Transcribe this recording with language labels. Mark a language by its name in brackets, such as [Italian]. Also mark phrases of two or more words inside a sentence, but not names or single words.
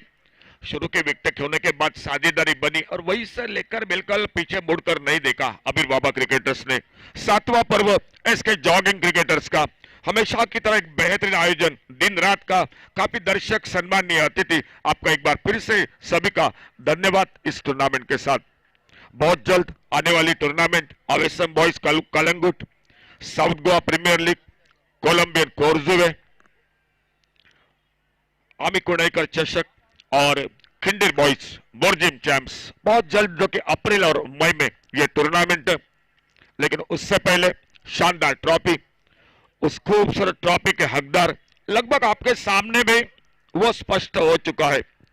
[Hindi] शुरू के विकेट होने के बाद साझेदारी बनी और वही से लेकर बिल्कुल पीछे मुड़कर नहीं देखा अबीर बाबा क्रिकेटर्स ने। 7वां पर्व एसके जॉगिंग क्रिकेटर्स का हमेशा की तरह एक बेहतरीन आयोजन दिन रात का। काफी दर्शक सम्मानीय अतिथि, आपका एक बार फिर से सभी का धन्यवाद इस टूर्नामेंट के साथ। बहुत जल्द आने वाली टूर्नामेंट अवेसम बॉयज कलंगुट, साउथ गोवा प्रीमियर लीग, कोलंबियन कोरजुवे, आमी कुणैकर चषक और खिंडीर बॉयज बोर्जिम चैंप्स बहुत जल्द, जो कि अप्रैल और मई में ये टूर्नामेंट। लेकिन उससे पहले शानदार ट्रॉफी, उस खूबसूरत ट्रॉफी के हकदार लगभग आपके सामने में वो स्पष्ट हो चुका है।